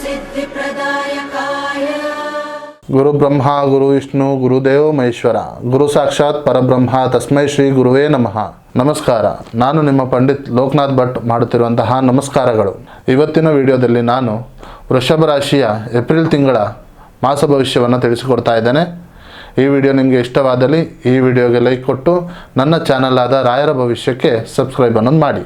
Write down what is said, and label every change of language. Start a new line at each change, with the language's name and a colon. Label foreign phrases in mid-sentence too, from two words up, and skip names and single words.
Sanskrit: सिद्धिप्रदायकाय गुरु ब्रह्मा गुरु विष्णु गुरुदेव महेश्वर गुरु साक्षाತ್ ಪರಬ್ರಹ್ಮ ತಸ್ಮೈ ಶ್ರೀ ಗುರುವೇ ನಮಃ.
Kannada: ನಮಸ್ಕಾರ. ನಾನು ನಿಮ್ಮ ಪಂಡಿತ್ ಲೋಕನಾಥ್ ಭಟ್ ಮಾಡುತ್ತಿರುವಂತಹ ನಮಸ್ಕಾರಗಳು. ಇವತ್ತಿನ ವಿಡಿಯೋದಲ್ಲಿ ನಾನು ವೃಷಭ ರಾಶಿಯ ಏಪ್ರಿಲ್ ತಿಂಗಳ ಮಾಸ ಭವಿಷ್ಯವನ್ನು ತಿಳಿಸಿಕೊಡ್ತಾ ಇದ್ದೇನೆ. ಈ ವಿಡಿಯೋ ನಿಮಗೆ ಇಷ್ಟವಾದಲ್ಲಿ ಈ ವಿಡಿಯೋಗೆ ಲೈಕ್ ಕೊಟ್ಟು ನನ್ನ ಚಾನಲ್ ಆದ ರಾಯರ ಭವಿಷ್ಯಕ್ಕೆ ಸಬ್ಸ್ಕ್ರೈಬ್ ಅನ್ನೋದು ಮಾಡಿ.